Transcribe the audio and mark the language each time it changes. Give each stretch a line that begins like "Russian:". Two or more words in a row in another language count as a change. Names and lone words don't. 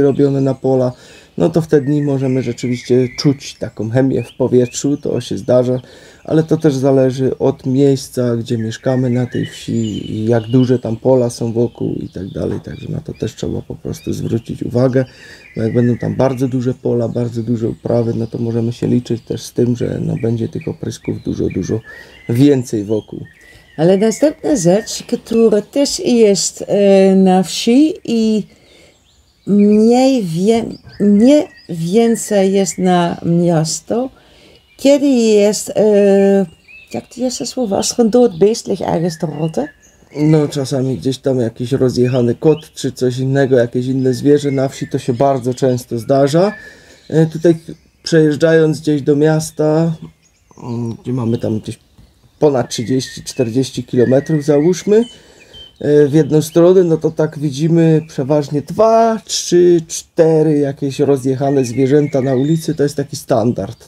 Polish: robione na pola, no to wtedy możemy rzeczywiście czuć taką chemię w powietrzu, to się zdarza, ale to też zależy od miejsca, gdzie mieszkamy na tej wsi i jak duże tam pola są wokół i tak dalej, także na to też trzeba po prostu zwrócić uwagę, bo jak będą tam bardzo duże pola, bardzo duże uprawy, no to możemy się liczyć też z tym, że no będzie tych oprysków dużo więcej wokół. Ale następna rzecz, która też jest na wsi i mniej więcej jest na miasto, kiedy jest, jak to jest to słowo,
Dutch: als er een dood beest ligt ergens te rotten.
Polish: No czasami gdzieś tam jakiś rozjechany kot, czy coś innego, jakieś inne zwierzę na wsi, to się bardzo często zdarza. Tutaj przejeżdżając gdzieś do miasta, gdzie mamy tam gdzieś ponad 30-40 km załóżmy, w jedną stronę, no to tak widzimy przeważnie 2, 3, 4 jakieś rozjechane zwierzęta na ulicy, to jest taki standard.